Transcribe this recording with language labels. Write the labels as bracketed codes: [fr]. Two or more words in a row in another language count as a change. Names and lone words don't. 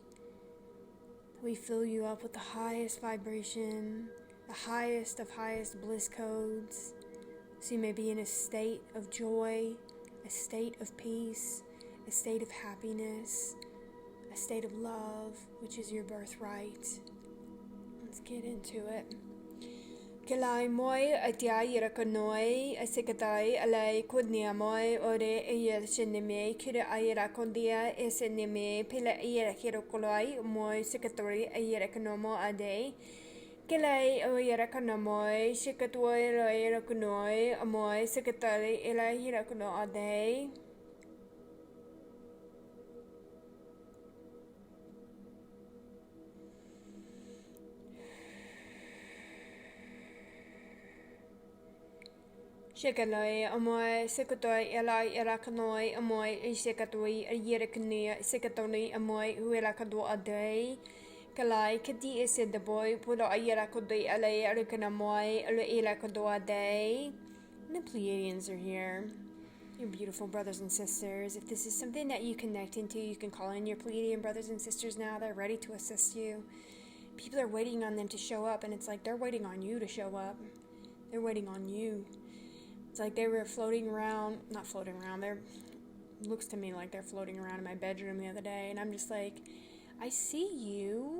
[en] We fill you up with the highest vibration, the highest of highest bliss codes, So you may be in a state of joy, a state of peace, a state of happiness, a state of love, which is your birthright. Let's get into it. Kilai moi atia irakonoi asikatai alai kudnia moi ore ayel shinime kira ayirakondia esenime pila ayirakirokolai moi sikatori ayirakonomo ade. Kilai ayirakonomoi shikatoi ayirakonoi moi sikatari ilahirakono ade. Shikaloi amoy sikatoi elai irakanoi amoy ishikatoi ayirikania sikatoni amoy huirakado adai kalai kadi isid the boy pulo ayirakodoi alai arikanamoy alo irakado adai. The Pleadians are here. Your beautiful brothers and sisters. If this is something that you connect into, you can call in your Pleadian brothers and sisters now. They're ready to assist you. People are waiting on them to show up, and it's like they're waiting on you to show up. They're waiting on you. It's like they were not floating around, looks to me like they're floating around in my bedroom the other day, and I'm just like, I see you.